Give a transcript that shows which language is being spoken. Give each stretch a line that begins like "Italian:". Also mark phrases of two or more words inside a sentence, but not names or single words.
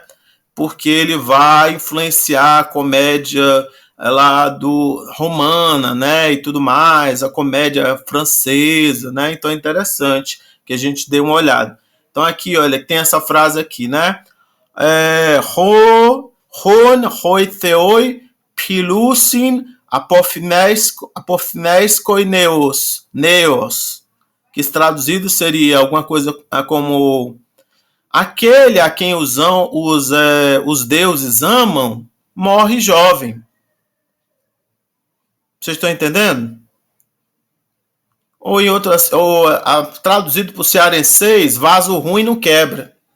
Portuguese: Porque ele vai influenciar a comédia lá romana, né? E tudo mais, a comédia francesa, né? Então é interessante que a gente dê uma olhada. Então aqui, olha, tem essa frase aqui, né?
Greek: ὃν οἱ θεοὶ φιλοῦσιν ἀποθνῄσκει νέος,
Portuguese: que traduzido seria alguma coisa como aquele a quem os deuses amam morre jovem. Vocês estão entendendo? Ou traduzido para o cearenseis, vaso ruim não quebra.